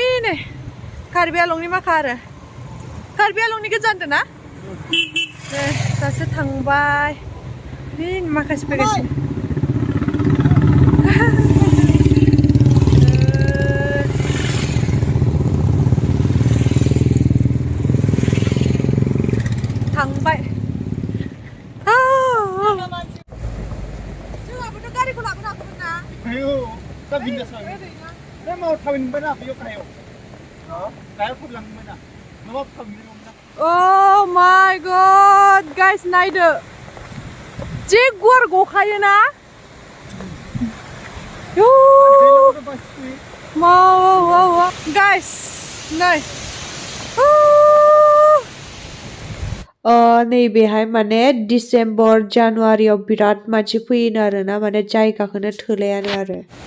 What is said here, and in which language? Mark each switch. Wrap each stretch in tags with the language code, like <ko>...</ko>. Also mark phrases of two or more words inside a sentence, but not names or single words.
<brx>नै कार्बि आलंनि माखा आरो कार्बि आलंनि गोजानदों ना दासो थांबाय माखासे फैगासिनो थांबाय जोंहाबोथ' गारिखौ लाबोनो हागौमोन ना ayo दा बिन्दास दा माव थाबिन बायना बेयाव गायाव गायाव फुदलांबाय ना</brx> <en>Oh my god guys</en> <brx>नायदो जे गुवार गखायो ना</brx> <en>wow guys</en> <brx>नै नैबेहाय माने डिसेम्बर जानुवारियाव बिराद मानसि फैयो आरोना माने जायगाखौनो थोलायानो आरो</brx>